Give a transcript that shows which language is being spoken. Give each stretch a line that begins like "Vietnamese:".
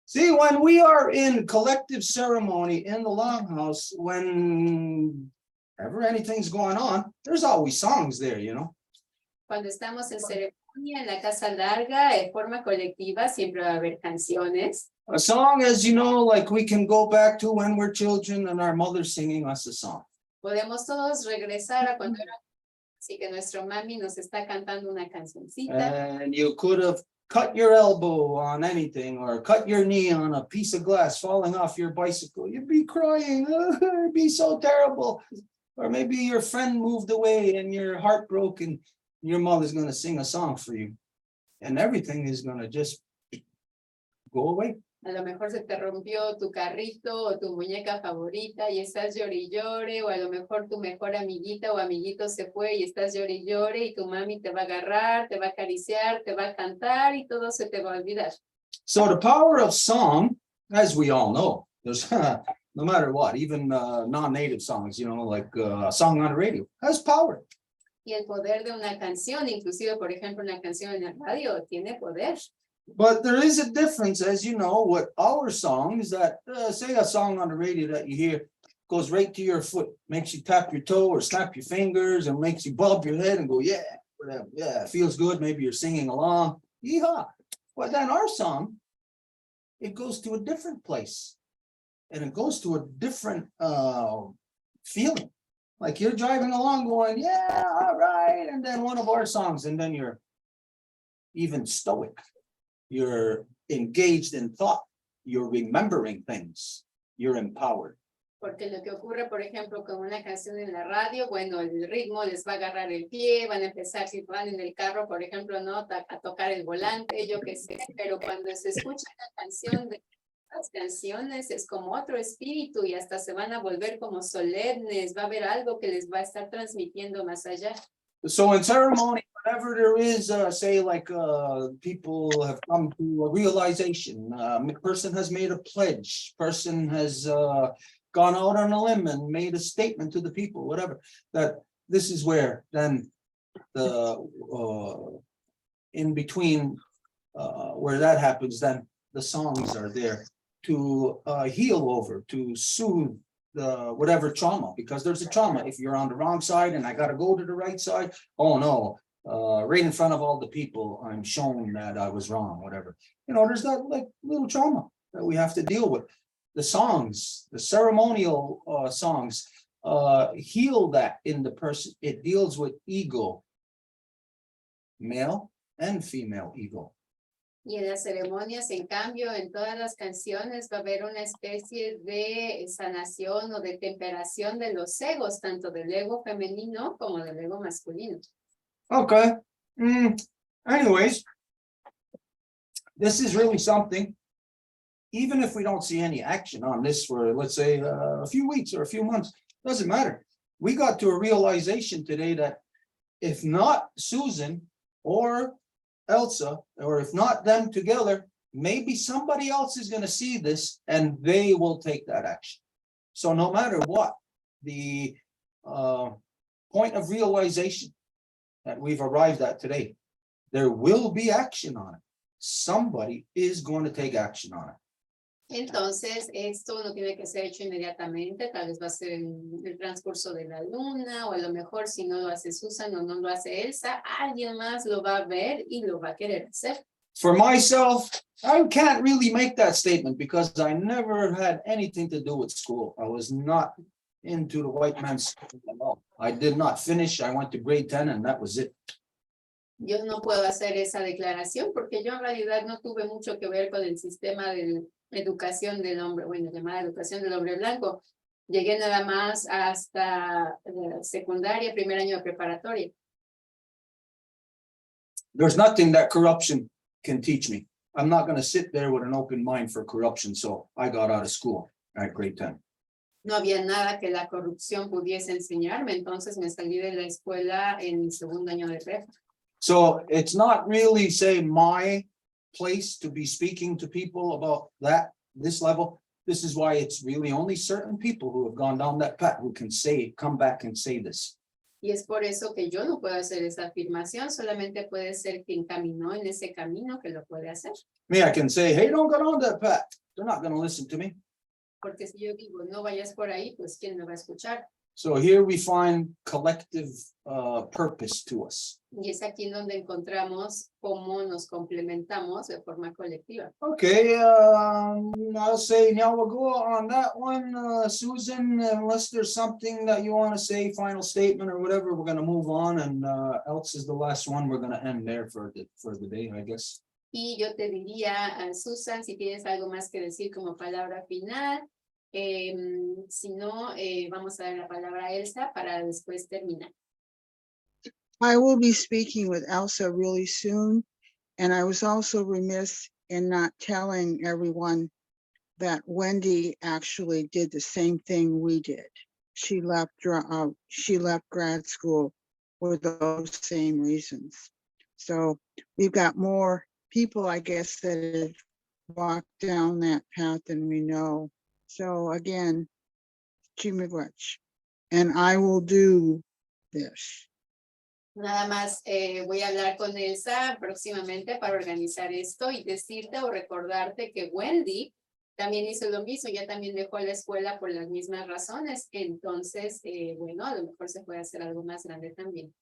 English: when we are in collective ceremony in the longhouse, whenever anything's going on, there's always songs there, you know.
Spanish: Cuando estamos en ceremonia en la casa larga, de forma colectiva, siempre va a haber canciones.
English: A song, as you know, like we can go back to when we're children and our mother singing us a song.
Spanish: Podemos todos regresar a cuando era así que nuestro mami nos está cantando una cancioncita.
English: And you could have cut your elbow on anything or cut your knee on a piece of glass falling off your bicycle. You'd be crying, it'd be so terrible. Or maybe your friend moved away and you're heartbroken. Your mother's going to sing a song for you. And everything is going to just go away.
Spanish: A lo mejor se te rompió tu carrito o tu muñeca favorita y estás llore y llore, o a lo mejor tu mejor amiguita o amiguito se fue y estás llore y llore y tu mami te va a agarrar, te va a acariciar, te va a cantar y todo se te va a olvidar.
English: So the power of song, as we all know, there's no matter what, even non-native songs, you know, like a song on the radio, has power.
Spanish: Y el poder de una canción, inclusive por ejemplo una canción en la radio, tiene poder.
English: But there is a difference, as you know, with our songs that, say a song on the radio that you hear goes right to your foot, makes you tap your toe or snap your fingers and makes you bob your head and go, yeah, whatever. Yeah, it feels good. Maybe you're singing along. Yeehaw. But then our song, it goes to a different place and it goes to a different feeling. Like you're driving along going, yeah, all right. And then one of our songs, and then you're even stoic. You're engaged in thought. You're remembering things. You're empowered.
Spanish: Porque lo que ocurre, por ejemplo, con una canción en la radio, bueno, el ritmo les va a agarrar el pie, van a empezar, si van en el carro, por ejemplo, ¿no? A tocar el volante, yo qué sé, pero cuando se escucha la canción de las canciones es como otro espíritu y hasta se van a volver como solemnes, va a haber algo que les va a estar transmitiendo más allá.
English: So in ceremony, whenever there is, say, like people have come to a realization, person has made a pledge, person has gone out on a limb and made a statement to the people, whatever, that this is where then the in between where that happens, then the songs are there to heal over, to soothe the whatever trauma, because there's a trauma. If you're on the wrong side and I got to go to the right side, oh no, right in front of all the people, I'm shown that I was wrong, whatever. You know, there's that like little trauma that we have to deal with. The songs, the ceremonial songs, heal that in the person. It deals with ego, male and female ego.
Spanish: Y en las ceremonias, en cambio, en todas las canciones va a haber una especie de sanación o de temperación de los egos, tanto del ego femenino como del ego masculino.
English: Okay. Anyways, this is really something. Even if we don't see any action on this for, let's say, a few weeks or a few months, doesn't matter. We got to a realization today that if not Susan or Elsa, or if not them together, maybe somebody else is going to see this and they will take that action. So no matter what, the point of realization that we've arrived at today, there will be action on it. Somebody is going to take action on it.
Spanish: Entonces, esto no tiene que ser hecho inmediatamente, tal vez va a ser en el transcurso de la luna, o a lo mejor si no lo hace Susan o no lo hace Elsa, alguien más lo va a ver y lo va a querer hacer.
English: For myself, I can't really make that statement because I never had anything to do with school. I was not into the white man's school at all. I did not finish. I went to grade 10 and that was it.
Spanish: Yo no puedo hacer esa declaración porque yo en realidad no tuve mucho que ver con el sistema de educación del hombre, bueno, llamada educación del hombre blanco. Llegué nada más hasta secundaria, primer año de preparatoria.
English: There's nothing that corruption can teach me. I'm not going to sit there with an open mind for corruption. So I got out of school at grade 10.
Spanish: No había nada que la corrupción pudiese enseñarme, entonces me salí de la escuela en mi segundo año de prepa.
English: So it's not really, say, my place to be speaking to people about this level. This is why it's really only certain people who have gone down that path who can come back and say this.
Spanish: Y es por eso que yo no puedo hacer esa afirmación, solamente puede ser quien caminó en ese camino que lo puede hacer.
English: Me, I can say, hey, don't go down that path. they're not gonna listen to me.
Spanish: Porque si yo digo, no vayas por ahí, pues ¿quién me va a escuchar?
English: So here we find collective purpose to us.
Spanish: Y es aquí donde encontramos cómo nos complementamos de forma colectiva.
English: Okay, I'll say now we'll go on that one, Susan, unless there's something that you want to say, final statement or whatever, we're gonna move on, and else is the last one, we're gonna end there for the day, I guess.
Spanish: Y yo te diría, Susan, si tienes algo más que decir como palabra final, si no, vamos a dar la palabra a Elsa para después terminar.
English: I will be speaking with Elsa really soon, and I was also remiss in not telling everyone that Wendy actually did the same thing we did. She left grad school for those same reasons. So we've got more people, I guess, that have walked down that path than we know. So again, Chimigwech, and I will do this.
Spanish: Nada más voy a hablar con Elsa próximamente para organizar esto y decirte o recordarte que Wendy también hizo lo mismo, ya también dejó la escuela por las mismas razones. Entonces, bueno, a lo mejor se puede hacer algo más grande también.